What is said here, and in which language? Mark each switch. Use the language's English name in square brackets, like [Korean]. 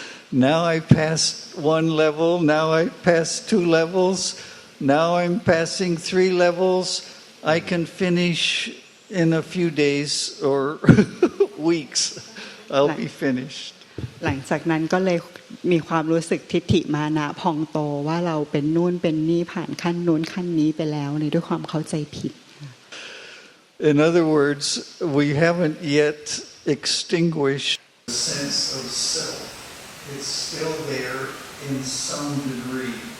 [English] Now I passed one level. Now I passed 2 levels. Now I'm passing 3 levels.I can finish in a few days or weeks. I'll be finished. [Thai] หลังจากนั้นก็เลยมีความรู้สึกทิฏฐิมานะพองโตว่าเราเป็นนู่นเป็นนี่ผ่านขั้นนู้นขั้นนี้ไปแล้วในด้วยความเข้าใจผิด [English] In other words, we haven't yet extinguished the sense of self. It's still there in some degree.